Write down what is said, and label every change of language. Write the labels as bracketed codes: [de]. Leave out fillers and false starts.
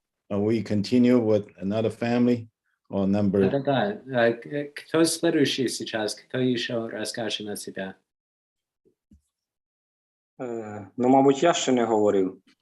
[en] Are we continue with another family or number? [ru] Да. Кто следующий сейчас? Кто еще расскажет о себя? [uk] Ну, мабуть, я ще не говорив.